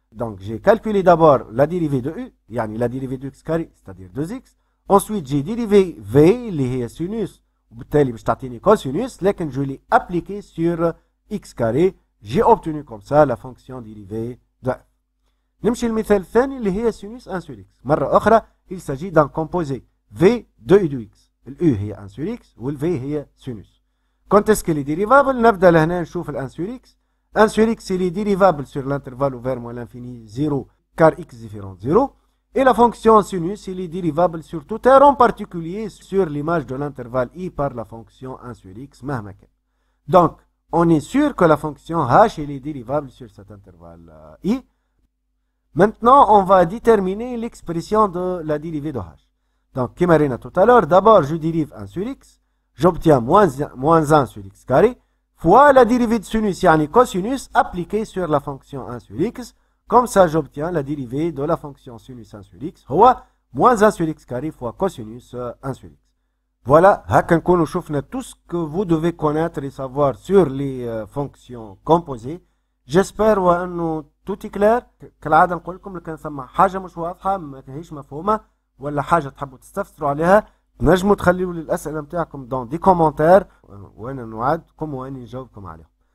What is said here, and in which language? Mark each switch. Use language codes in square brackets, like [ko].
[fr] Donc j'ai calculé d'abord la dérivée de u, يعني la dérivée de x carré, c'est-à-dire 2x. Ensuite j'ai dérivé v [ar] اللي هي [fr] sinus [ar] وبالتالي باش تعطيني [fr] cosinus, لكن je l'ai appliqué sur x carré j'ai obtenu comme ça la fonction dérivée de f. [ar] نمشي المثال الثاني اللي هي sinus 1 sur x. مرة أخرى [fr] il s'agit d'un composé v de u de x. u هي 1 sur x والv هي sinus. quand est-ce qu'elle est dérivable؟ [ar] نبدأ لهنا نشوف ال [fr] 1 sur x. 1 sur x il est dérivable sur l'intervalle ouvert moins l'infini 0 car x différent 0. Et la fonction sinus il est dérivable sur tout r, en particulier sur l'image de l'intervalle i par la fonction 1 sur x [ar] مهما كان. [fr] Donc on est sûr que la fonction h elle est dérivable sur cet intervalle i. Maintenant, on va déterminer l'expression de la dérivée de h. Donc, comme on a tout à l'heure, d'abord, je dérive 1 sur x, j'obtiens moins 1 sur x carré, fois la dérivée de sinus, yani cosinus, appliquée sur la fonction 1 sur x. Comme ça, j'obtiens la dérivée de la fonction sinus 1 sur x, soit moins 1 sur x carré fois cosinus 1 sur x. Voilà, nous avons tout ce que vous devez connaître et savoir sur les fonctions composées. J'espère que tout est clair. [ar] كالعادة نقول لكم كان ثم حاجة مش واضحة ما هيش مفهومة ولا حاجة تحبوا تستفسروا عليها نجموا تخليوا لي الأسئلة نتاعكم دون دي كومنتير وأنا نوعدكم وأنا نجاوبكم عليهم.